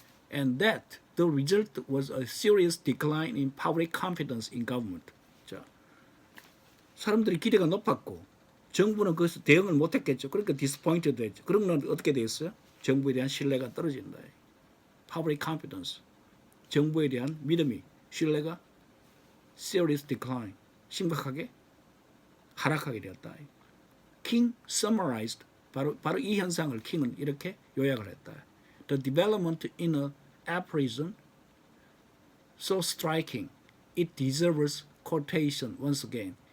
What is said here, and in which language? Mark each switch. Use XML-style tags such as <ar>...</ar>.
<en>and that the result was a serious decline in public confidence in government.</en> <ko>자, 사람들이 기대가 높았고 정부는 그것에 대응을 못했겠죠. 그러니까 디스포인트드 했죠. 그러면 어떻게 됐어요? 정부에 대한 신뢰가 떨어진다. public confidence. 정부에 대한 믿음이, 신뢰가</ko> <en>serious decline.</en> <ko>심각하게 하락하게 되었다.</ko> <en>King summarized</en> <ko>바로 이 현상을 킹은 이렇게 요약을 했다.</ko> <en>The development in a aphorism so striking, it deserves quotation once again.</en>